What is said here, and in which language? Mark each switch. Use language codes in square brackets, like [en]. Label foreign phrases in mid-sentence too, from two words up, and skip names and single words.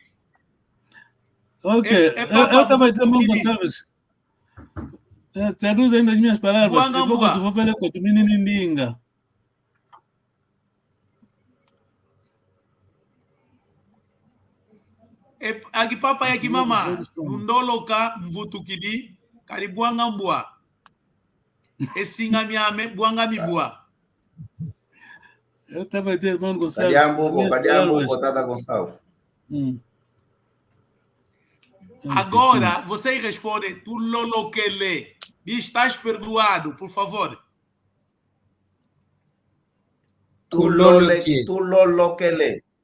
[pt] Ok. Eu estava dizendo, Mano Gonçalves. Traduz ainda as minhas palavras. Eu vou falar com o menino Ndinga. Aqui papai aqui mama. [kg] Nundoloka mvutukidi karibuanga mbwa. Esinga miame buanga mibua. [pt] Eu estava dizendo, Mano Gonçalves. Cadê a Mbugo, Tata Gonçalves? Agora, vocês respondem, [kg] tu loloquele. [pt] Estás perdoado, por favor. [kg] Tu loloquele.